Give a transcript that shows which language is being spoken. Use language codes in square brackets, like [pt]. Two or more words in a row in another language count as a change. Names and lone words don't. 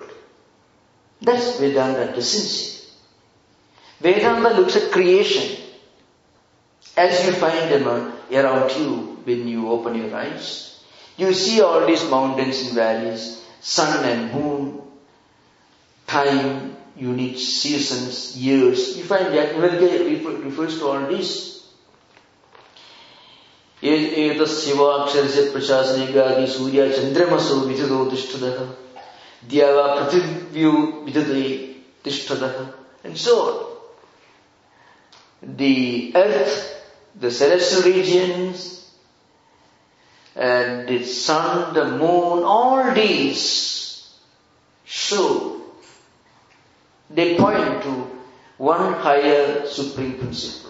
[en] That's Vedanta doesn't say. Vedanta looks at creation as you find them around you when you open your eyes. You see all these mountains and valleys, sun and moon, time, unique seasons, years. You find Yajnavalkya refers to all this. [sa] एतस्य वाक्षरस्य प्रशासने गार्गि सूर्य चन्द्रमसौ विधृतौ तिष्ठतः द्यावा पृथिव्यौ विधृते तिष्ठतः, [en] and so on. The earth, the celestial regions, and the sun, the moon, all these show, they point to one higher supreme principle.